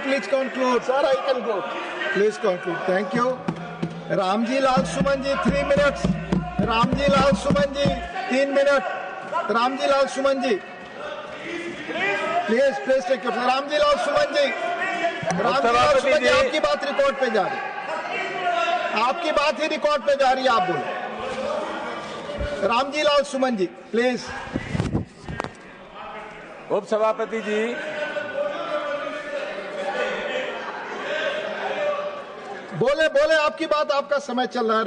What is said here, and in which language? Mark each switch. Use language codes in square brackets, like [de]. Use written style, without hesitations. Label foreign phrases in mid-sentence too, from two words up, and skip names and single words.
[en] conclude. Sir, I can go. Please conclude. Thank you. Ramji Lal Suman ji, 3 minutes. Ramji Lal Suman ji, 3 minutes. Ramji Lal Suman ji. Please take your. Ramji Lal Suman ji. Ramji Lal Suman ji, [hi] आपकी बात रिकॉर्ड पे जा रही है. आपकी बात ही रिकॉर्ड पे जा रही है, आप बोलो. रामजी लाल सुमन जी, प्लीज. उप सभापति जी, बोले आपकी बात, आपका समय चल रहा है.